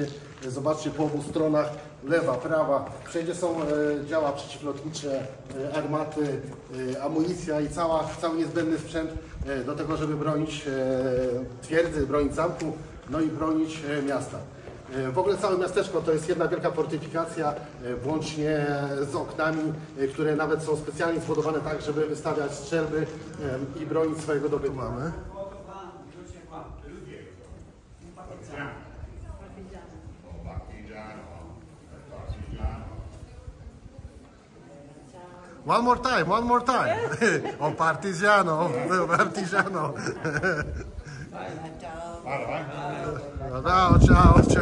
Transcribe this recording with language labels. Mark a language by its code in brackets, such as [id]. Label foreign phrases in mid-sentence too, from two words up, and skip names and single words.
[pl] Zobaczcie, po obu stronach, lewa, prawa, wszędzie są działa przeciwlotnicze, armaty, amunicja i cały niezbędny sprzęt do tego, żeby bronić twierdzy, bronić zamku, no i bronić miasta. W ogóle całe miasteczko to jest jedna wielka fortyfikacja, włącznie z oknami, które nawet są specjalnie zbudowane tak, żeby wystawiać strzelby i bronić swojego dobytku. Mamy. [en] One more time. [it] O partigiano, partigiano. Ciao.